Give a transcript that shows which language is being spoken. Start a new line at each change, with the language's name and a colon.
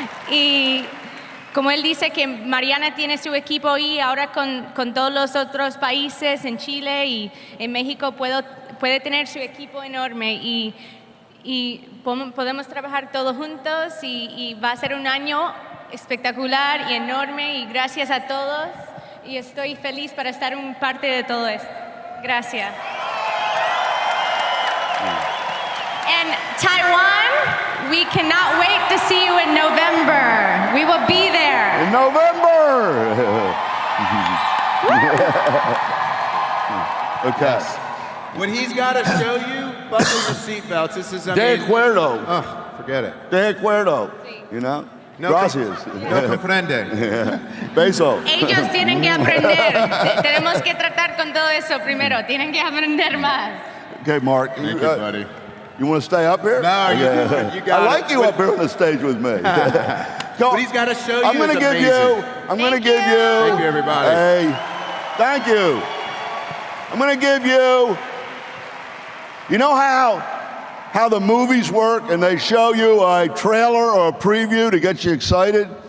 Spanish: Y como él dice que Mariana tiene su equipo ahí, ahora con todos los otros países en Chile y en México puede tener su equipo enorme, y podemos trabajar todos juntos, y va a ser un año espectacular y enorme, y gracias a todos, y estoy feliz para estar un parte de todo esto. Gracias.
English: And Taiwan, we cannot wait to see you in November. We will be there. In November! Okay. when he's got to show you, buckle your seatbelts. This is
Spanish: De acuerdo.
English: Oh, forget it.
Spanish: De acuerdo.
English: You know?
Spanish: No, Gracias. No comprende. Beso. Ellos tienen que aprender. Tenemos que tratar con todo eso primero. Tienen que aprender más.
English: Okay, Mark. Thank you, buddy. You want to stay up here? No, you got I like you up here on the stage with me. But he's got to show you. I'm going to give you. I'm going to give you. Thank you, everybody. Hey, thank you. I'm going to give you. You know how the movies work and they show you a trailer or a preview to get you excited?